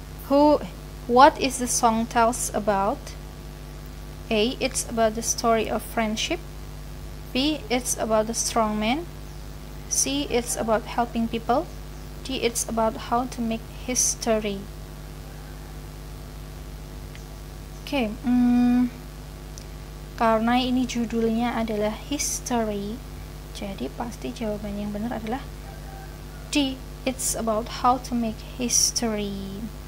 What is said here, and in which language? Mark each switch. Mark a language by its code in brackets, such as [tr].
[en] What is the song tells about? A. It's about the story of friendship. B. It's about the strong man. C. It's about helping people. D. It's about how to make history. [id] Oke, karena ini judulnya adalah History, jadi pasti jawaban yang benar adalah D. [en] It's about how to make history.